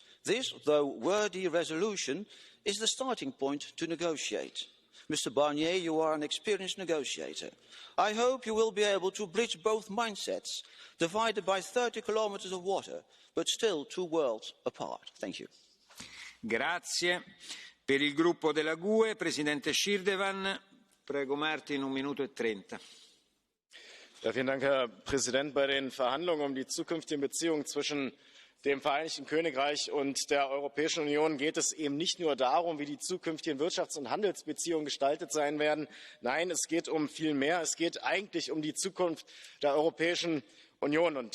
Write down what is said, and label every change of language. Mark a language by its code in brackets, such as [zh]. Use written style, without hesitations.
[en] This, though wordy resolution, is the starting point to negotiate. Mr. Barnier, you are an experienced negotiator. I hope you will be able to bridge both mindsets, divided by 30 kilometers of water, but still 2 worlds apart. Thank you. [it] Grazie. Per il gruppo della GUE, Presidente Schirdewan. Prego Martin, 1 minuto e 30. [de] Ja, vielen Dank, Herr Präsident. Bei den Verhandlungen um die zukünftigen Beziehungen zwischen dem Vereinigten Königreich und der Europäischen Union geht es eben nicht nur darum, wie die zukünftigen Wirtschafts- und Handelsbeziehungen gestaltet sein werden. Nein, es geht um viel mehr. Es geht eigentlich um die Zukunft der Europäischen Union.